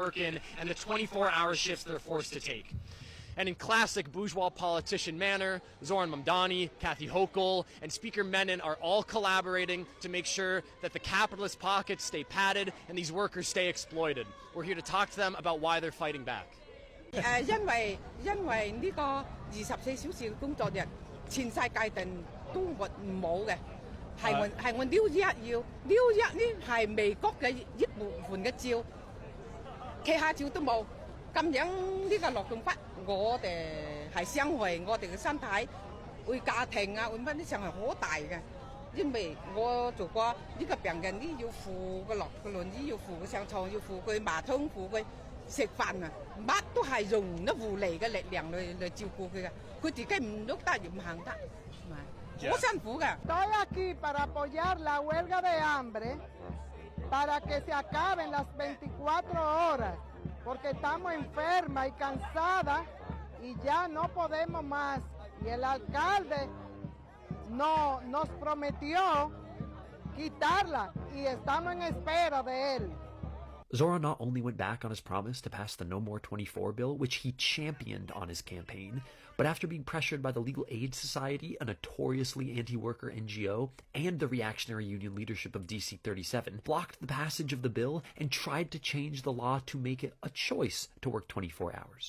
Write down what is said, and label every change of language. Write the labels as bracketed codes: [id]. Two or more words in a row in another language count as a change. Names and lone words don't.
[en] conditions they have to work in and the 24-hour shifts they're forced to take. And in classic bourgeois politician manner, Zoran Mamdani, Kathy Hochul, and Speaker Menon are all collaborating to make sure that the capitalist pockets stay padded and these workers stay exploited. We're here to talk to them about why they're fighting back. [yue] 因為呢個24小時工作日，全世界都冇嘅，係我紐約要，紐約呢係美國嘅一部分嘅照，其他照都冇。咁樣呢個勞動法，我哋係傷害我哋嘅身體，為家庭啊，為乜啲傷害好大嘅。因為我做過呢個病人呢，要扶個落個輪椅，要扶佢上床，要扶佢馬桶，扶佢食飯啊，乜都係用啲護理嘅力量嚟照顧佢嘅，佢自己唔喐得，唔行得，好辛苦嘅。 [es] Estoy aquí para apoyar la huelga de hambre, para que se acaben las 24 horas, porque estamos enfermas y cansadas y ya no podemos más. Y el alcalde nos prometió quitarla y estamos en espera de él. [en] Zoran not only went back on his promise to pass the No More 24 bill, which he championed on his campaign, but after being pressured by the Legal Aid Society, a notoriously anti-worker NGO, and the reactionary union leadership of DC 37, blocked the passage of the bill and tried to change the law to make it a choice to work 24 hours.